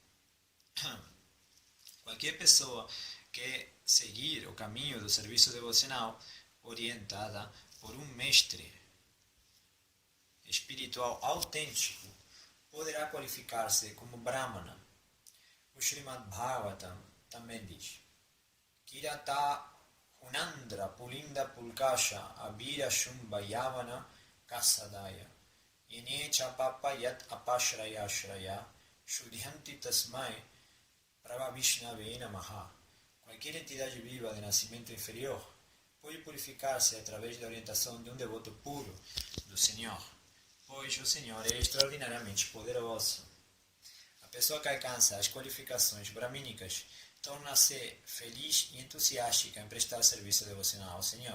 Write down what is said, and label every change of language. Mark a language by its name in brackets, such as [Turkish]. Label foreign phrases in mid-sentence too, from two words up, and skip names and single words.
[Portuguese] Qualquer pessoa que seguir o caminho do serviço devocional orientada por um mestre espiritual autêntico poderá qualificar-se como Brahmana. O Srimad Bhagavatam também diz: [Sanskrit] Kirata Hunandra Pulinda Pulkasha Abhira Shumba Yavana Kasadaya Yenecha Papa Yat Apashraya Shraya Shudhyanti Tasmai Prabhavishnave Namaha. [Portuguese] Qualquer entidade viva de nascimento inferior pode purificar-se através da orientação de um devoto puro do Senhor, pois o Senhor é extraordinariamente poderoso. A pessoa que alcança as qualificações bramínicas torna-se feliz e entusiástica em prestar serviço devocional ao Senhor.